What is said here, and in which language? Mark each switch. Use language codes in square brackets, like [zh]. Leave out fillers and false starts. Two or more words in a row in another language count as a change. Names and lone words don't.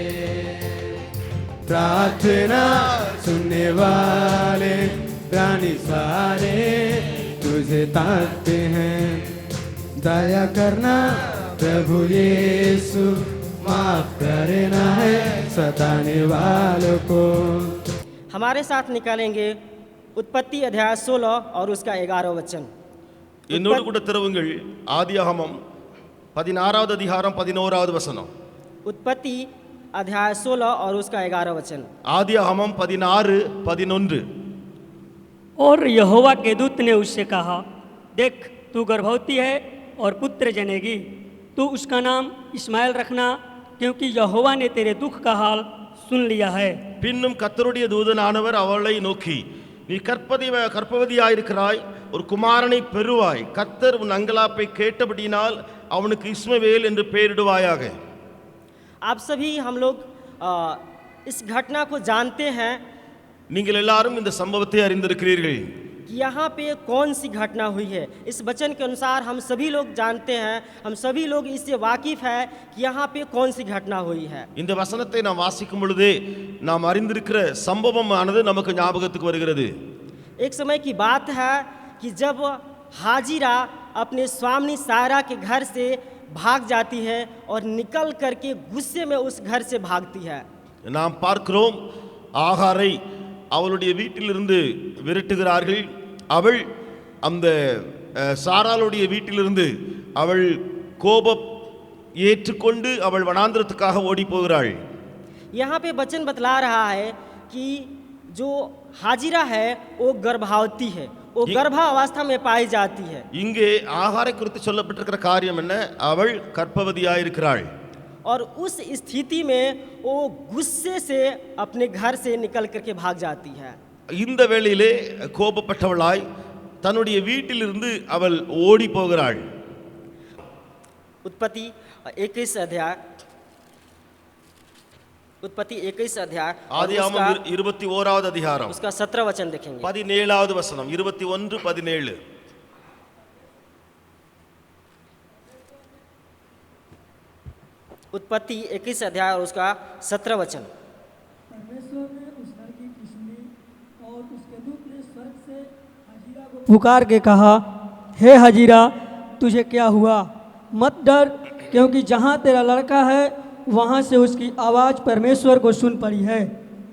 [hi] प्रार्थना सुनने वाले प्राणी सारे तुझे ताकते हैं, दया करना प्रभु यीशु, माफ करना है सताने वालों को। हमारे साथ निकालेंगे उत्पत्ति अध्याय 16 और उसका 11 वचन। [ta] என்னோடு கூட திறவுங்கள் ஆதியாகமம் 16வது அதிகாரம் 11வது வசனம்। [hi] उत्पत्ति अध्याय 16 और उसका 11 वचन। [ta] ஆதியாகமம் 16:11। [hi] और यहोवा के दूत ने उससे कहा, देख तू गर्भवती है और पुत्र जनेगी, तू उसका नाम इस्माइल रखना, क्योंकि यहोवा ने तेरे दुख का हाल सुन लिया है। [ta] பின்னும் கர்த்தருடைய தூதனானவர் அவளை நோக்கி, நீ கர்ப்பவதியாயிருக்கிறாய், ஒரு குமாரனை பெறுவாய், கர்த்தர் உன் அங்கலாப்பை கேட்டபடியினால் அவனுக்கு இஸ்மவேல் என்று பெயரிடுவாயாக। [hi] आप सभी हम लोग इस घटना को जानते हैं [ta] நீங்கள் எல்லாரும் இந்த சம்பவத்தை அறிந்திருக்கிறீர்கள் [hi] कि यहाँ पे कौन सी घटना हुई है। इस वचन के अनुसार हम सभी लोग जानते हैं, हम सभी लोग इससे वाकिफ है कि यहाँ पे कौन सी घटना हुई है। [ta] இந்த வசனத்தை நாம் வாசிக்கும் பொழுதே நாம் அறிந்திருக்கிற சம்பவமானது நமக்கு ஞாபகத்துக்கு வருகிறது। [hi] एक समय की बात है कि जब हाजिरा अपने स्वामी सारा के घर से भाग जाती है और निकल करके गुस्से में उस घर से भागती है। [ta] நாம் பார்க்கிறோம், ஆகாரை அவளுடைய வீட்டிலிருந்து விரட்டுகிறார்கள்। அவள் அந்த சாராளுடைய வீட்டிலிருந்து அவள் கோபம் ஏற்றுக்கொண்டு அவள் வனாந்திரத்துக்காக ஓடி போகிறாள்। [hi] यहाँ पे वचन बतला रहा है कि जो हाजिरा है वो गर्भवती है, वो गर्भावस्था में पाई जाती है। [ta] இங்கே ஆகாரை குறித்து சொல்லப்பட்டிருக்கிற காரியம் என்ன? அவள் கர்ப்பவதியாயிருக்கிறாள்। [hi] और उस स्थिति में वो गुस्से से अपने घर से निकल करके भाग जाती है। [ta] இந்த வேளையிலே கோபப்பட்டவளாய் தன்னுடைய வீட்டிலிருந்து அவள் ஓடி போகிறாள்। [hi] उत्पत्ति 21 अध्याय, उत्पत्ति 21 अध्याय [ta] ஆதியாகமம் 21வது அதிகாரம் [hi] उसका 17 वचन देखेंगे। [ta] 17வது வசனம் 21:17। [hi] उत्पत्ति 21 अध्याय और उसका 17 वचन। परमेश्वर ने उस लड़की की सुनी और उसके दूत ने स्वर्ग से हाजिरा को पुकार के कहा, हे हाजिरा तुझे क्या हुआ, मत डर, क्योंकि जहाँ तेरा लड़का है वहाँ से उसकी आवाज़ परमेश्वर को सुन पड़ी है।